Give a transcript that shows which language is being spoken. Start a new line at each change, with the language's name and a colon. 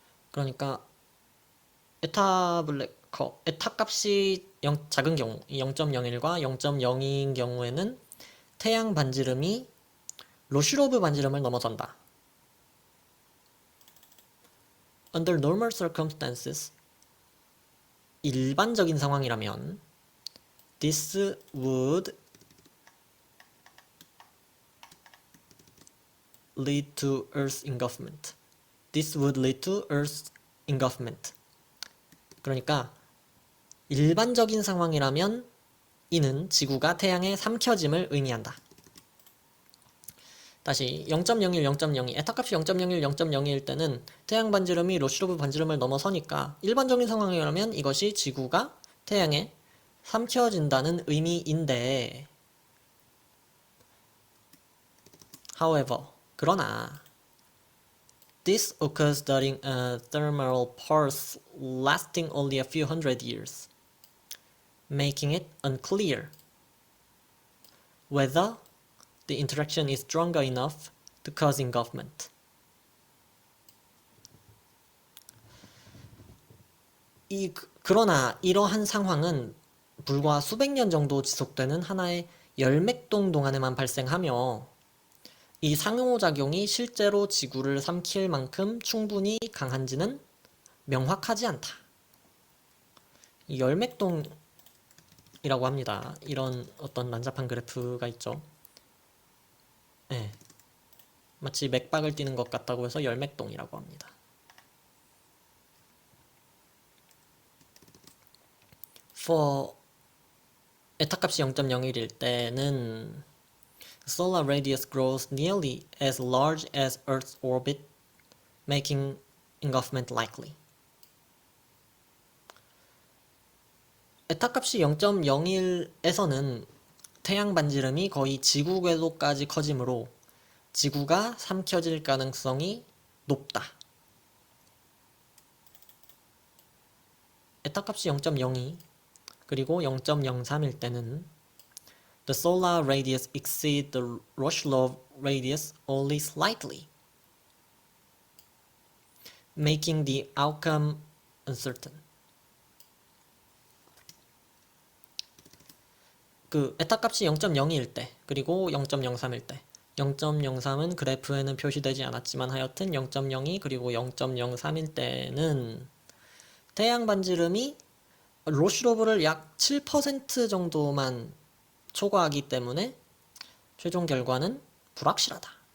Korean: 그러니까 에타 블랙홀, 에타 값이 작은 경우, 0.01과 0.02인 경우에는 태양 반지름이 로슈로브 반지름을 넘어선다.
English: Under normal circumstances,
Korean: 일반적인 상황이라면
English: this would lead to Earth engulfment. This would lead to Earth engulfment.
Korean: 그러니까 일반적인 상황이라면 이는 지구가 태양에 삼켜짐을 의미한다. 다시 0.01, 0.02, 에타값이 0.01, 0.02일 때는 태양 반지름이 로슈로브 반지름을 넘어서니까 일반적인 상황이라면 이것이 지구가 태양에 삼켜진다는 의미인데
English: however,
Korean: 그러나
English: this occurs during a thermal pulse lasting only a few hundred years, making it unclear whether the interaction is stronger enough to cause engulfment.
Korean: 그러나 이러한 상황은 불과 수백 년 정도 지속되는 하나의 열맥동 동안에만 발생하며 이 상호작용이 실제로 지구를 삼킬 만큼 충분히 강한지는 명확하지 않다. 열맥동이라고 합니다. 이런 어떤 난잡한 그래프가 있죠. 네. 마치 맥박을 띄는 것 같다고 해서 열맥동이라고 합니다.
English: For
Korean: 에타값이 0.01일 때는
English: solar radius grows nearly as large as Earth's orbit, making engulfment likely.
Korean: 에타값이 0.01에서는 태양 반지름이 거의 지구 궤도까지 커지므로 지구가 삼켜질 가능성이 높다. 에타값이 0.02 그리고 0.03일 때는
English: the solar radius exceeds the Roche-Love radius only slightly, making the outcome uncertain.
Korean: 에타값이 0.02일 때 그리고 0.03일 때 0.03은 그래프에는 표시되지 않았지만 하여튼 0.02 그리고 0.03일 때는 태양 반지름이 로슈로브를 약 7% 정도만 초과하기 때문에 최종 결과는 불확실하다.